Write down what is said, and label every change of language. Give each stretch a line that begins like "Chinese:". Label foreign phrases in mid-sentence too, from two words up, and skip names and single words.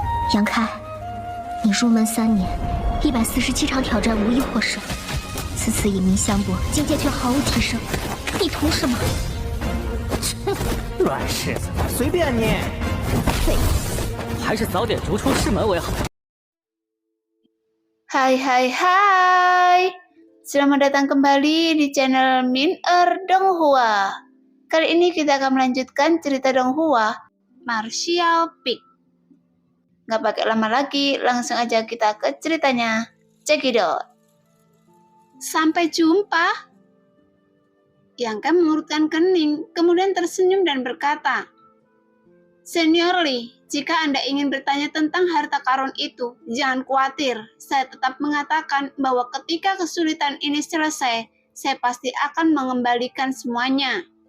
Chinese: 杨开，你入门3年，147场挑战无一获胜，此次以名相搏，境界却毫无提升，你图什么？乱柿子，随便你。废物，还是早点逐出师门为好。
Indonesian: Hai, selamat datang kembali di channel Min-er Donghua. Kali ini kita akan melanjutkan cerita Donghua, Martial Peak. Gak pakai lama lagi, langsung aja kita ke ceritanya.
English: Check it out.
Indonesian: Sampai jumpa. Yang kan mengurutkan kening, kemudian tersenyum dan berkata, Senior Lee, jika Anda ingin bertanya tentang harta karun itu, jangan khawatir. Saya tetap mengatakan bahwa ketika kesulitan ini selesai, saya pasti akan mengembalikan semuanya.